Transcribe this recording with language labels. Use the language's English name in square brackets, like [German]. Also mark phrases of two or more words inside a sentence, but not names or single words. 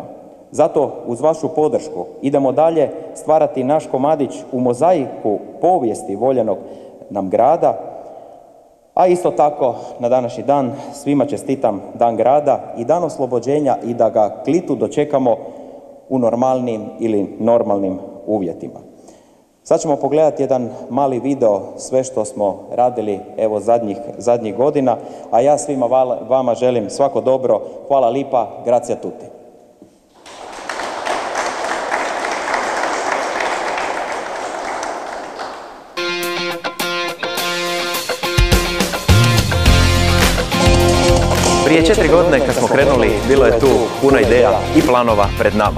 [Croatian] Zato uz vašu podršku idemo dalje stvarati naš komadić u mozaiku povijesti voljenog nam grada, a isto tako na današnji dan svima čestitam Dan grada i Dan oslobođenja i da ga Klitu dočekamo u normalnim ili normalnim uvjetima. Sad ćemo pogledati jedan mali video, sve što smo radili evo zadnjih godina, a ja svima vama želim svako dobro. Hvala lipa, [Italian] grazie a tutti. [Croatian] Prije 4 godine kad smo krenuli, bilo je tu puno ideja i planova pred nama.